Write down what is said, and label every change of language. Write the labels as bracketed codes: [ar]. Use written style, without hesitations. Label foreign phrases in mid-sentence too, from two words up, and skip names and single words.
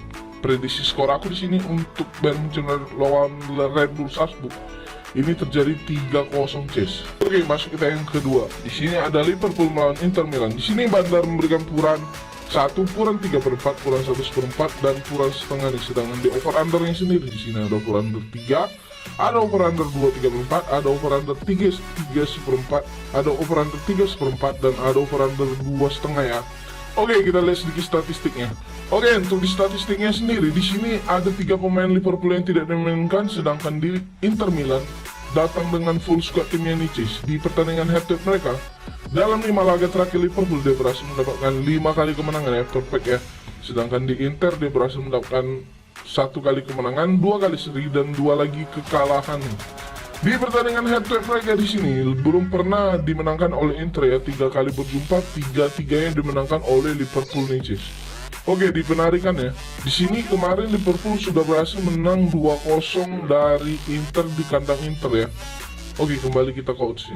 [id] Prediksi skor aku di sini untuk Bayern Munchen lawan Red Bull Salzburg ini terjadi 3-0 Ches. Oke, masuk kita yang kedua. Di sini ada Liverpool melawan Inter Milan. Di sini Bandar memberikan puran 1, puran 3/4, puran 1/4, dan puran setengah nih. Sedangkan di over undernya sendiri di sini ada [en] over under [id] 3, ada [en] over under [id] 2/4, ada [en] over under [id] 3/4, ada [en] over under [id] 3/4, dan ada [en] over under [id] 2,5 ya. Oke, kita lihat sedikit statistiknya. Oke, untuk di statistiknya sendiri di sini ada 3 pemain Liverpool yang tidak dimainkan, sedangkan di Inter Milan datang dengan [en] full squad [id] timnya Nicis. Di pertandingan [en] head to head [id] mereka, dalam 5 laga terakhir Liverpool dia berhasil mendapatkan 5 kali kemenangan ya, perfect ya. Sedangkan di Inter dia berhasil mendapatkan 1 kali kemenangan, 2 kali seri, dan 2 lagi kekalahan. Di pertandingan [en] head to head [id] mereka di sini belum pernah dimenangkan oleh Inter ya, 3 kali berjumpa, 3-3 yang dimenangkan oleh Liverpool Nicis. Oke, di penarikan ya. Di sini kemarin Liverpool sudah berhasil menang 2-0 dari Inter di kandang Inter ya. Oke, kembali kita ke oddsnya.